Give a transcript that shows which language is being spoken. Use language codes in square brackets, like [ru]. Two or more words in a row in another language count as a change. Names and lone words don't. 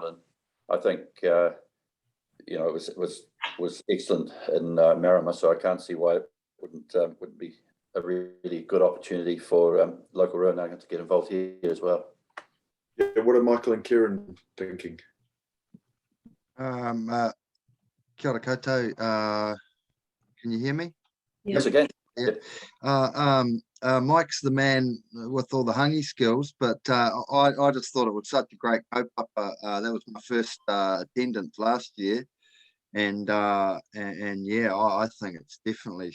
[en] And I think it was excellent in Marama, so I can't see why it wouldn't be a really good opportunity for local Rūnanga to get involved here as well. Yeah, what are Michael and Kieran thinking? [mi] Kia ora koutou. [en] Can you hear me? Yes, again. Yeah. Mike's the man with all the Hungy skills, but I just thought it was such a great kaupapa. That was my first attendance last year, and yeah, I think it's definitely.